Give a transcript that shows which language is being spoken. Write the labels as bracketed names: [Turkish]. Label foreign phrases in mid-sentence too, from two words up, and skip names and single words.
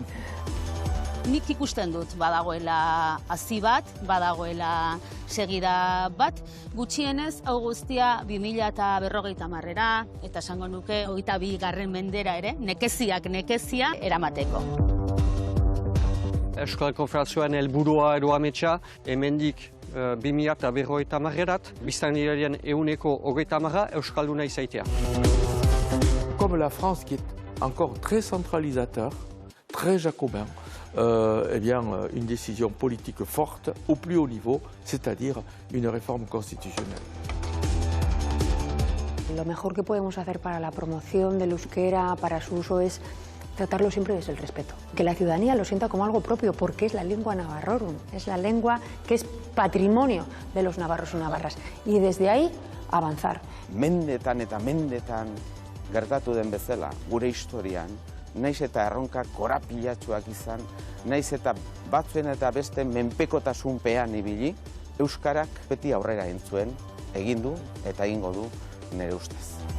[Basque] Nik ikusten dut badagoela hazi bat, badagoela segida bat, gutxienez hau guztia 2050era eta esango nuke 22. mendera ere, nekezia eramateko. Euskal Konfederazioaren helburua edo ametsa hemendik 2050erat biztanleriaren 130 euskalduna izaitea. [French] Comme la France qui est encore très centralisateur, très jacobin, une décision politique forte au plus haut niveau, c'est-à-dire une réforme constitutionnelle. [Spanish] Lo mejor que podemos hacer para la promoción del euskera, para su uso, es tratarlo siempre desde el respeto. Que la ciudadanía lo sienta como algo propio, porque es la lengua navarrorum, es la lengua que es patrimonio de los navarros y navarras. Y desde ahí, avanzar. [Basque] Mendetan eta mendetan gertatu den bezala, gure historian, naiz eta erronka korapilatsuak izan, naiz eta batzuen eta beste menpekotasunpean ibili, euskarak beti aurrera entzuen, egin du eta egingo du nire ustez.